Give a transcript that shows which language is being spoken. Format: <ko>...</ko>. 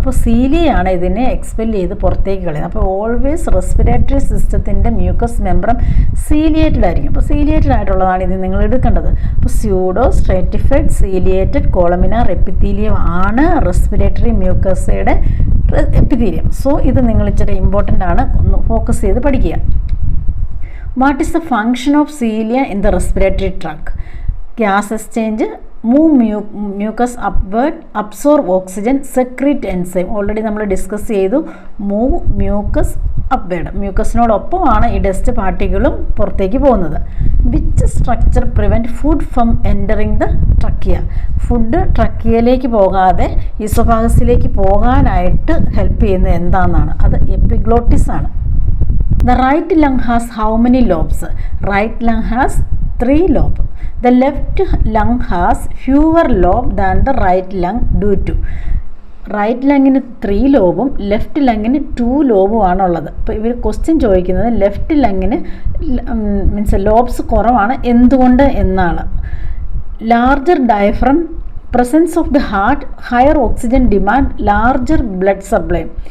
<ml>അപ്പോൾ സീലിയാണ് ഇതിനെ എക്സ്പെൽ ചെയ്ത് പുറത്തേക്ക് കളയുന്നത്. അപ്പോൾ ഓൾവേസ് റെസ്പിറേറ്ററി സിസ്റ്റത്തിൻ്റെ മ്യൂക്കസ് മെംബ്രം സീലിയേറ്റഡ് ആയിരിക്കും. അപ്പോൾ സീലിയേറ്റഡ് ആയിട്ടുള്ളതാണ് ഇത് നിങ്ങൾ എടുക്കേണ്ടത്. അപ്പോൾ pseudo stratified ciliated columnar epithelium ആണ് റെസ്പിറേറ്ററി മ്യൂക്കസയുടെ എപ്പിത്തീലിയം. സോ ഇത് നിങ്ങൾ ഇച്ചിരി ഇമ്പോർട്ടൻ്റ് ആണ്, ഒന്ന് ഫോക്കസ് ചെയ്ത് പഠിക്കുക.</ml> <en>What is the function of cilia in the respiratory tract? Gas exchange, move mucus upward, absorb oxygen, secrete enzyme.</en> <ml>Already നമ്മൾ ഡിസ്കസ് ചെയ്തു.</ml> <en>move mucus upward,</en> <ml>മ്യൂക്കസിനോടൊപ്പമാണ് ഈ ഡസ്റ്റ് പാർട്ടിക്കിളും പുറത്തേക്ക് പോകുന്നത്.</ml> <en>Which structure prevent food from entering the trachea?</en> <ml>Food ട്രക്കിയയിലേക്ക് പോകാതെ ഈസോഫാഗസിലേക്ക് പോകാനായിട്ട് help ചെയ്യുന്നത് എന്താണെന്നാണ്. അത് എപ്പിഗ്ലോട്ടിസ് ആണ്.</ml> <en>The right lung has how many lobes? Right lung has 3 lobes. The left lung has fewer lobes than the right lung due to.</en> <ml>Right ലങ്ങിന് 3 ലോബും left ലങ്ങിന് 2 ലോബും ആണുള്ളത്. അപ്പോൾ ഇവർ question ചോദിക്കുന്നത് ലെഫ്റ്റ് ലങ്ങിന് മീൻസ് ലോബ്സ് കുറവാണ്, എന്തുകൊണ്ട് എന്നാണ്.</ml> <en>Larger diaphragm, presence of the heart, higher oxygen demand, larger blood supply.</en>